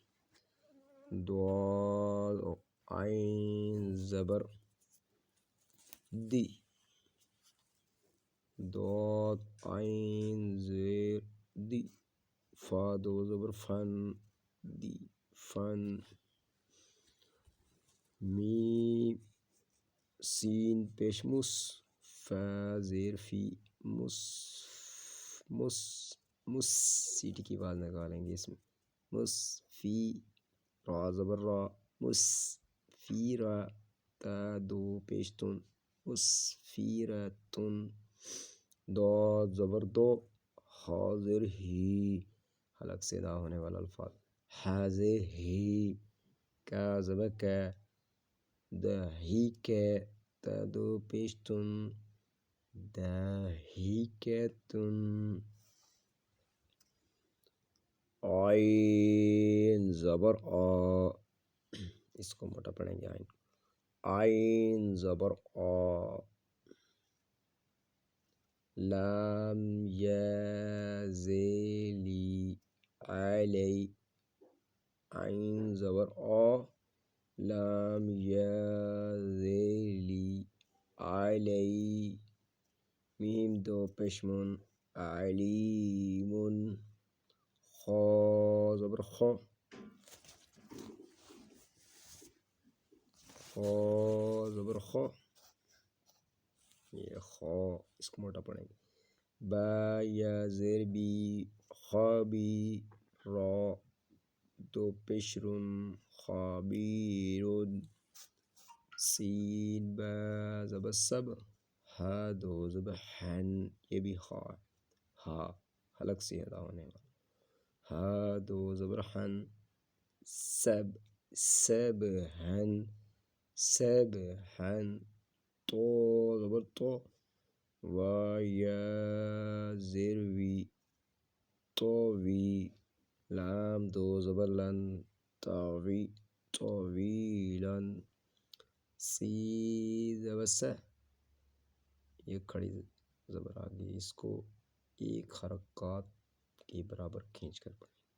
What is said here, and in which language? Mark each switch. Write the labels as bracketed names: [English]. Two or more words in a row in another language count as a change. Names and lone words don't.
[Urdu] ضاد عین زبر دی، ضاد عین زیر دی، فا دو زبر فن، دی فن، میم سین پیش مس، فا زیر فی، مس سیٹی کی آواز نکالیں گے اس میں، مس فی، را زبر را، مس فیرا، تا دو پیش تن، مسفیرتن، داد زبر دو، حاضر ہی، حلق سے ادا ہونے والا الفاظ، حاضر ہی، کا زبر کا، دہیک، تا دو پیش تن، دہیکتن، عین زبر آ، اس کو موٹا پڑھیں گے، عین زبر آ، لام یا زیلی، علی، عین زبر آ، لام یا زیلی، علی، میم دو پیشمن، علیمن، خا زبر خا، خا زبر خا، یہ خا، اس کو موٹا پڑھیں گے، با یا زیر بی، خوابی، را دو پیشرن، خابیرن، سین با زبر سب، ہا دو زبر حن، یہ بھی خا، ہا حلق سے ادا ہونے والا، ہا دو زبر حن، سب، سب حن، سب حن، تو زبر تو، وا یا زیر وی، طوی، لام دو زبر لن، طاوی، طویلن، سی زبر سہ، یہ کھڑی زبر آگئی، اس کو ایک حرکات کے برابر کھینچ کر پڑھیں،